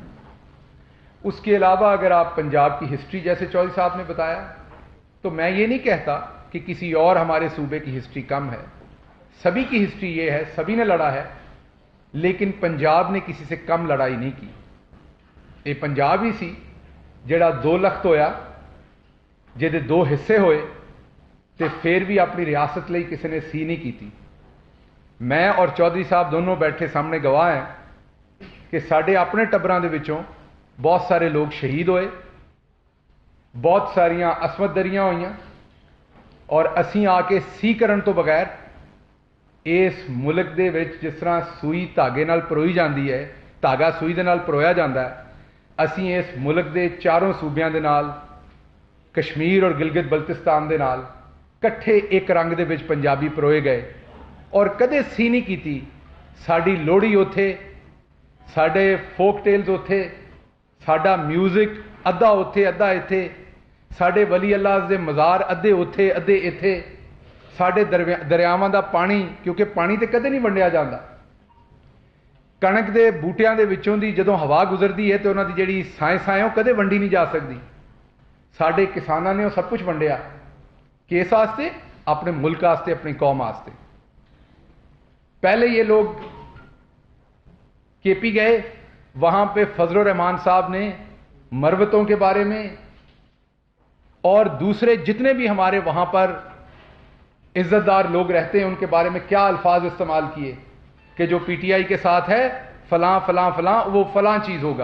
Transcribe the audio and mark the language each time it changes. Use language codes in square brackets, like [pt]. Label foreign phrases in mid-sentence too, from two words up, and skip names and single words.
[ur] وہ اس کے علاوہ اگر آپ پنجاب کی ہسٹری جیسے چودھری صاحب نے بتایا، تو میں یہ نہیں کہتا کہ کسی اور ہمارے صوبے کی ہسٹری کم ہے. سبھی کی ہسٹری یہ ہے، سبھی نے لڑا ہے، لیکن پنجاب نے کسی سے کم لڑائی نہیں کی. [pa] یہ پنجاب ہی سی جڑا 2 لخت ہویا، جہدے 2 حصے ہوئے، تے پھر بھی اپنی ریاست لئی کسی نے سی نہیں کی تھی. میں اور چودھری صاحب دونوں بیٹھے سامنے گواہ ہیں کہ ساڈے اپنے ٹبراں دے وچوں بہت سارے لوگ شہید ہوئے، بہت ساریاں عصمت دریاں ہوئیاں، اور اسی آ کے سی کرن تو بغیر اس ملک دے وچ جس طرح سوئی دھاگے نال پروئی جاندی ہے، دھاگا سوئی دے نال پرویا جاندا ہے، اسی اس ملک دے چاروں صوبیاں دے نال، کشمیر اور گلگت بلتستان دے نال کٹھے ایک رنگ دے وچ پنجابی پروئے گئے، اور کدے سی نہیں کیتی. ساڈی لوہڑی اوتھے، ساڈے فوک ٹیلز اوتھے، ساڈا میوزک ادھا اوتھے ادھا ایتھے، ساڈے ولی اللہ دے مزار ادھے اوتھے ادھے ایتھے، ساڈے دریاواں دا پانی، کیونکہ پانی تے کدے نہیں ونڈیا جاندا. کنک دے بوٹیاں دے وچوں دی جدوں ہوا گزردی ہے تو انہاں دی جڑی سائیں وہ کدے ونڈی نہیں جا سکتی. ساڈے کساناں نے وہ سب کچھ ونڈیا، کس واسطے؟ اپنے ملک واسطے، اپنی قوم واسطے. [ur] پہلے یہ لوگ کے پی گئے، وہاں پہ فضل الرحمان صاحب نے مروتوں کے بارے میں اور دوسرے جتنے بھی ہمارے وہاں پر عزت دار لوگ رہتے ہیں ان کے بارے میں کیا الفاظ استعمال کیے کہ جو پی ٹی آئی کے ساتھ ہے فلاں فلاں فلاں، وہ فلاں چیز ہوگا.